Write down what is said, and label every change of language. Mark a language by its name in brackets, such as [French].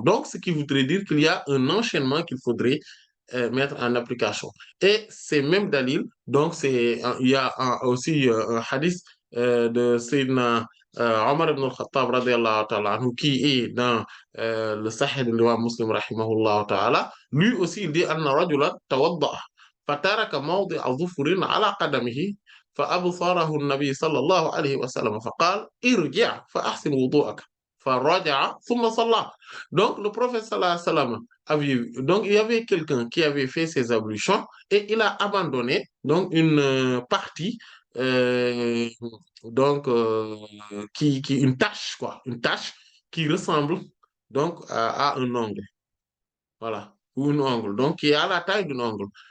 [French] Donc, ce qui voudrait dire qu'il y a un enchaînement qu'il faudrait mettre en application. Et c'est même Dalil, donc il y a aussi un hadith de Sayyidina Omar ibn al-Khattab radiallahu ta'ala anhu, qui est dans le Sahih de l'imam Muslim rahimahullah ta'ala. Lui aussi il dit [Arabic] anna rajulan tawadda'a fataraka mawdi'a dhufrin ala qadamihi فأبصره النبي صلى الله عليه وسلم فقال ارجع فأحسن وضوءك فرجع ثم صلى. [French] Donc le prophète sallallahu alayhi wa sallam donc il y avait quelqu'un qui avait fait ses ablutions et il a abandonné donc une partie euh, donc une tâche quoi, une tâche qui ressemble donc à un ongle, voilà, ou une ongle, donc qui est à la taille d'un ongle.